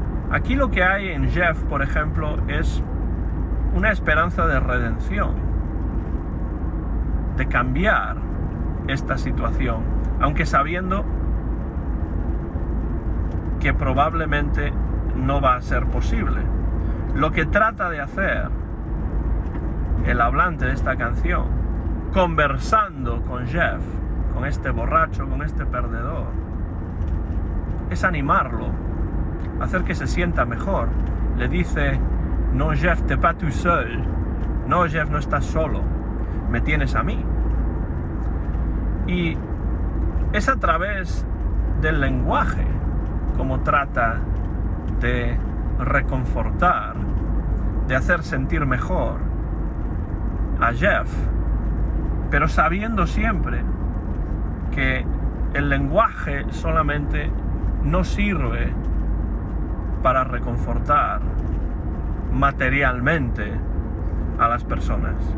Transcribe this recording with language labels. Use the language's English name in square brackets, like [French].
[Spanish] Aquí lo que hay en Jeff, por ejemplo, es una esperanza de redención, de cambiar esta situación, aunque sabiendo que probablemente no va a ser posible. Lo que trata de hacer el hablante de esta canción, conversando con Jeff, con este borracho, con este perdedor, es animarlo, hacer que se sienta mejor. Le dice: no, [French] Jeff, t'es pas tout seul. [Spanish] No, Jeff, no estás solo, me tienes a mí. Y es a través del lenguaje como trata de reconfortar, de hacer sentir mejor a Jeff, pero sabiendo siempre que el lenguaje solamente no sirve para reconfortar materialmente a las personas.